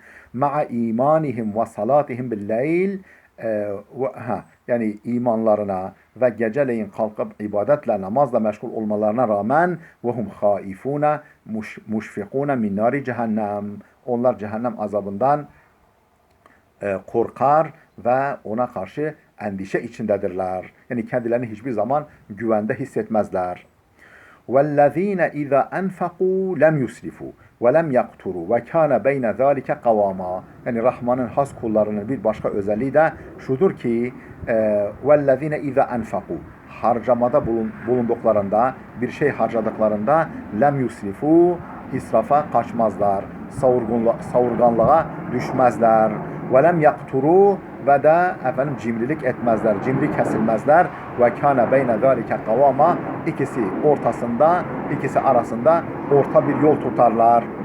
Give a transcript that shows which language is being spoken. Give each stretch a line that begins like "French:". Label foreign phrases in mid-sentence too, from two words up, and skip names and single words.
Arabic: مع إيمانهم وصلاتهم بالليل,
Turkish: yani imanlarına ve geceleyin kalkıp ibadetle, namazla meşgul olmalarına rağmen
Arabic: وهم خائفون مشفقون من نار جهنم,
Turkish: onlar cehennem azabından korkar ve ona karşı endişe içindedirler. Yani kendilerini hiçbir zaman güvende hissetmezler.
Arabic: وَالَّذ۪ينَ اِذَا اَنْفَقُوا لَمْ يُسْرِفُوا وَلَمْ يَقْتُرُوا وَكَانَ بَيْنَ ذَٰلِكَ قَوَامًا.
Turkish: Yani Rahman'ın has kullarının bir başka özelliği de şudur ki
Arabic: وَالَّذ۪ينَ اِذَا اَنْفَقُوا
Turkish: harcamada bulunduklarında, bir şey harcadıklarında
Arabic: لم يسرفوا
Turkish: israfa kaçmazlar, savurganlığa düşmezler.
Arabic: ولم يقتروا
Turkish: ve de cimrilik etmezler, cimri kesilmezler.
Arabic: وكان بين ذلك قواما
Turkish: ikisi ortasında, ikisi arasında orta bir yol tutarlar.